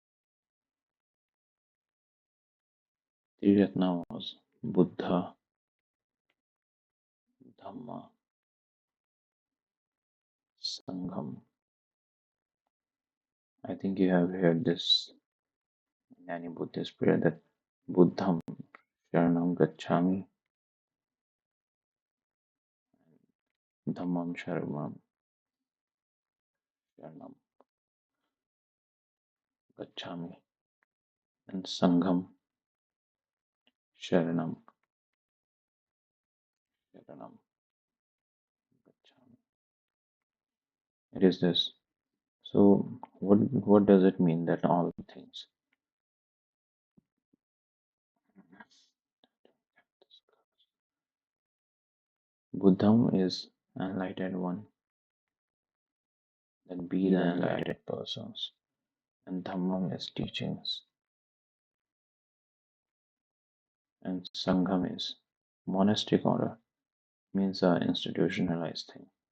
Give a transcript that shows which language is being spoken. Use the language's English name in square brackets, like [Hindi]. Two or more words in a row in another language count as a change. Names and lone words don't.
[English] Triratna was Buddha, Dhamma, Sangham. I think you have heard this in any Buddhist prayer that [Pali] Buddham Sharanam Gacchami, Dhammam Sharanam Gacchami, [English] and [Pali] Sangham Sharanam Sharanam Gacchami. [English] It is this. So what does it mean that all things? Buddham is enlightened one, then be the enlightened persons, and Dhammam is teachings, and Sangham is monastic order, means a institutionalized thing.